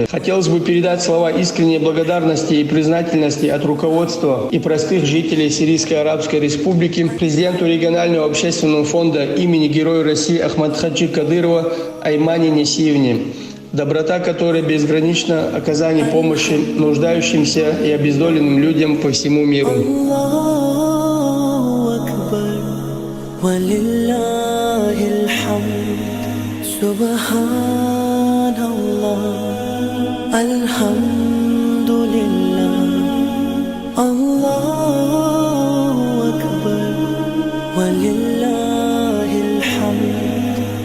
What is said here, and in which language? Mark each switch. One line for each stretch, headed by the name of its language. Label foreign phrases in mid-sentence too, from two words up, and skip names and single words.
Russian: Хотелось бы передать слова искренней благодарности и признательности от руководства и простых жителей Сирийской Арабской Республики, президенту регионального общественного фонда имени Героя России Ахмадхаджи Кадырова Аймане Несиевне, доброта которой безгранична, оказание помощи нуждающимся и обездоленным людям по всему миру.
Arabic: ولله الحمد سبحان الله الحمد لله الله أكبر ولله الحمد